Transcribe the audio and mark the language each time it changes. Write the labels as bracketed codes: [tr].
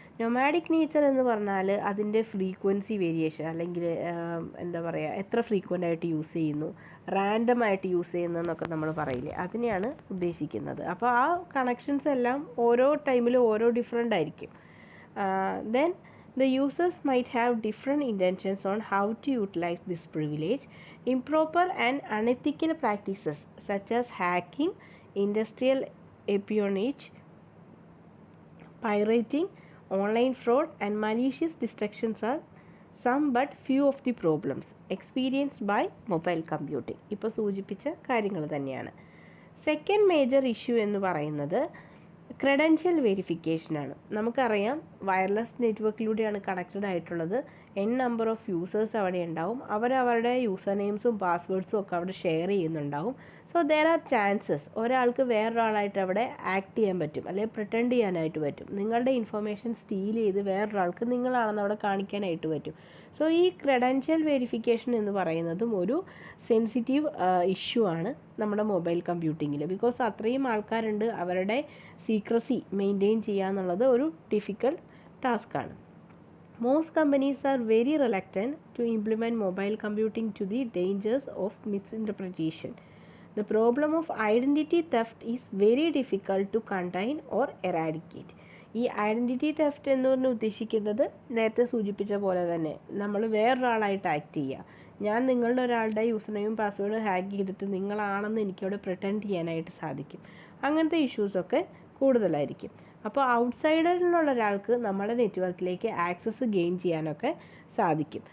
[ml] Nomadic nature എന്ന് പറഞ്ഞാൽ അതിൻ്റെ ഫ്രീക്വൻസി വേരിയേഷൻ അല്ലെങ്കിൽ എന്താ പറയുക, എത്ര ഫ്രീക്വൻ്റ് ആയിട്ട് യൂസ് ചെയ്യുന്നു, റാൻഡം ആയിട്ട് യൂസ് ചെയ്യുന്നതെന്നൊക്കെ നമ്മൾ പറയില്ലേ, അതിനെയാണ് ഉദ്ദേശിക്കുന്നത്. അപ്പോൾ ആ കണക്ഷൻസ് എല്ലാം ഓരോ ടൈമിലും ഓരോ ഡിഫറെൻ്റ് ആയിരിക്കും. Then [en] The users might have different intentions on how to utilize this privilege. Improper and unethical practices such as hacking, industrial espionage, pirating, online fraud, and malicious distractions are some but few of the problems experienced by mobile computing. [ml] ഇപ്പോൾ സൂചിപ്പിച്ച കാര്യങ്ങൾ തന്നെയാണ്. Second major issue എന്ന് പറയുന്നത് credential വെരിഫിക്കേഷനാണ്. നമുക്കറിയാം wireless നെറ്റ്വർക്കിലൂടെയാണ് connected ആയിട്ടുള്ളത്. Number of users അവിടെ ഉണ്ടാവും. അവരവരുടെ യൂസർ നെയിംസും പാസ്വേഡ്സും ഒക്കെ അവിടെ ഷെയർ ചെയ്യുന്നുണ്ടാവും. [en] so there are chances [ml] ഒരാൾക്ക് വേറൊരാളായിട്ട് അവിടെ ആക്ട് ചെയ്യാൻ പറ്റും, അല്ലെങ്കിൽ പ്രിറ്റൻഡ് ചെയ്യാനായിട്ട് പറ്റും. നിങ്ങളുടെ ഇൻഫർമേഷൻ സ്റ്റീൽ ചെയ്ത് വേറൊരാൾക്ക് നിങ്ങളാണെന്ന് അവിടെ കാണിക്കാനായിട്ട് പറ്റും. സോ ഈ ക്രെഡൻഷ്യൽ വെരിഫിക്കേഷൻ എന്ന് പറയുന്നതും ഒരു സെൻസിറ്റീവ് ഇഷ്യൂ ആണ് നമ്മുടെ മൊബൈൽ കമ്പ്യൂട്ടിങ്ങിൽ. ബിക്കോസ് അത്രയും ആൾക്കാരുണ്ട്, അവരുടെ സീക്രസി മെയിൻറ്റെയിൻ ചെയ്യുക എന്നുള്ളത് ഒരു difficult ടാസ്ക്കാണ്. [en] Most companies are very reluctant to implement mobile computing to the dangers of misinterpretation. The problem of identity theft is very difficult to contain or eradicate. [ml] ഈ identity theft എന്ന് പറഞ്ഞ് ഉദ്ദേശിക്കുന്നത് നേരത്തെ സൂചിപ്പിച്ച പോലെ തന്നെ നമ്മൾ വേറൊരാളായിട്ട് ആക്ട് ചെയ്യുക. ഞാൻ നിങ്ങളുടെ ഒരാളുടെ യൂസർ നെയിം പാസ്വേഡ് ഹാക്ക് ചെയ്തിട്ട് നിങ്ങളാണെന്ന് എനിക്കവിടെ പ്രിറ്റൻഡ് ചെയ്യാനായിട്ട് സാധിക്കും. അങ്ങനത്തെ ഇഷ്യൂസൊക്കെ കൂടുതലായിരിക്കും. അപ്പോൾ ഔട്ട്സൈഡറിലുള്ള ഒരാൾക്ക് നമ്മുടെ നെറ്റ്വർക്കിലേക്ക് ആക്സസ് ഗെയിൻ ചെയ്യാനൊക്കെ സാധിക്കും.